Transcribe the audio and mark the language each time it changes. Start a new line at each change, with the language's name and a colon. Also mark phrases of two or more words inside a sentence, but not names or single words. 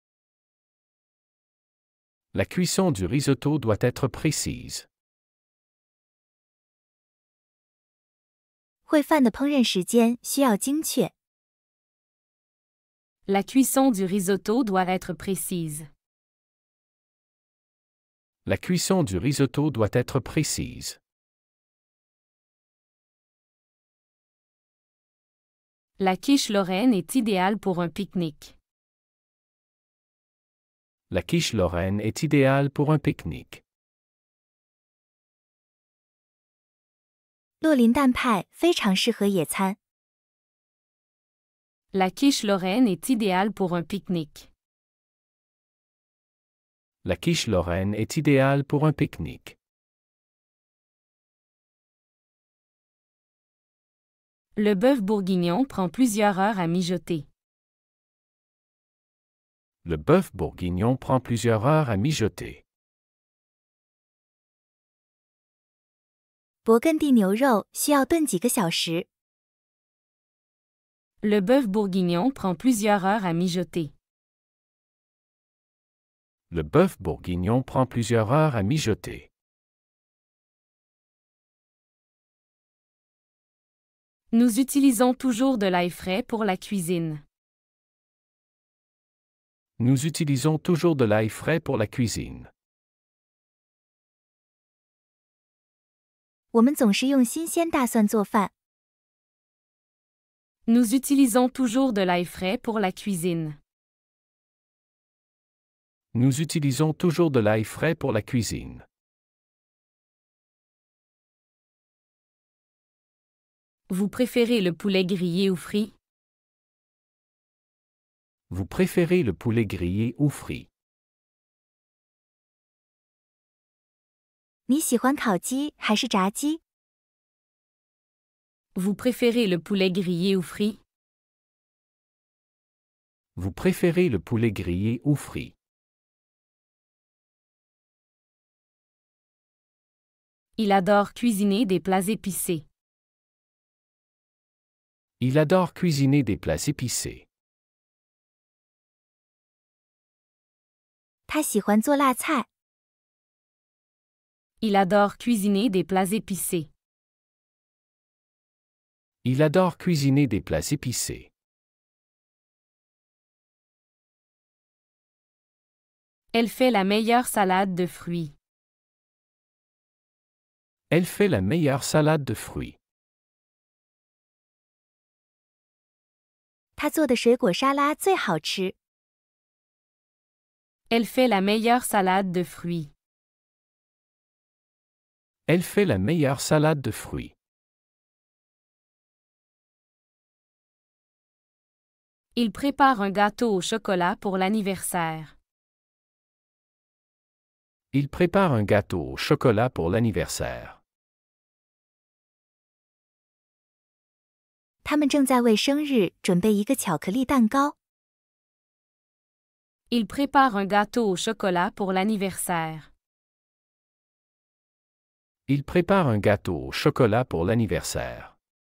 French: La cuisson du risotto doit être précise.
Chinese: 烩饭的烹饪时间需要精确。
French: La cuisson du risotto doit être précise. La cuisson du risotto doit être précise. La quiche lorraine est idéale pour un pique-nique. La quiche lorraine est idéale pour un pique-nique.
Chinese: 洛林蛋派非常适合野餐。
French: La quiche lorraine est idéale pour un pique-nique. La quiche lorraine est idéale pour un pique-nique. Le bœuf bourguignon prend plusieurs heures à mijoter. Le bœuf bourguignon prend plusieurs heures à mijoter.
Chinese: 勃艮第牛肉需要炖几个小时。
French: Le bœuf bourguignon prend plusieurs heures à mijoter. Le bœuf bourguignon prend plusieurs heures à mijoter. Nous utilisons toujours de l'ail frais pour la cuisine. Nous utilisons toujours de l'ail frais pour la cuisine.
Chinese: 我们总是用新鲜大蒜做饭。
French: Nous utilisons toujours de l'ail frais pour la cuisine. Nous utilisons toujours de l'ail frais pour la cuisine. Vous préférez le poulet grillé ou frit? Vous préférez le poulet grillé ou frit?
Chinese: 你喜欢烤鸡还是炸鸡？
French: Vous préférez le poulet grillé ou frit? Vous préférez le poulet grillé ou frit? Il adore cuisiner des plats épicés. Il adore cuisiner des plats épicés.
Chinese: 他喜欢做辣菜。
French: Il adore cuisiner des plats épicés. Il adore cuisiner des plats épicés. Elle fait la meilleure salade de fruits. Elle fait la meilleure salade de fruits.
Chinese: 他做的水果沙拉最好吃。
French: Elle fait la meilleure salade de fruits. Elle fait la meilleure salade de fruits. Il prépare un gâteau au chocolat pour l'anniversaire. Il prépare un gâteau au chocolat pour l'anniversaire.
Chinese: 他们正在为生日准备一个巧克力蛋糕。
French: Il prépare un gâteau au chocolat pour l'anniversaire. Il prépare un gâteau au chocolat pour l'anniversaire.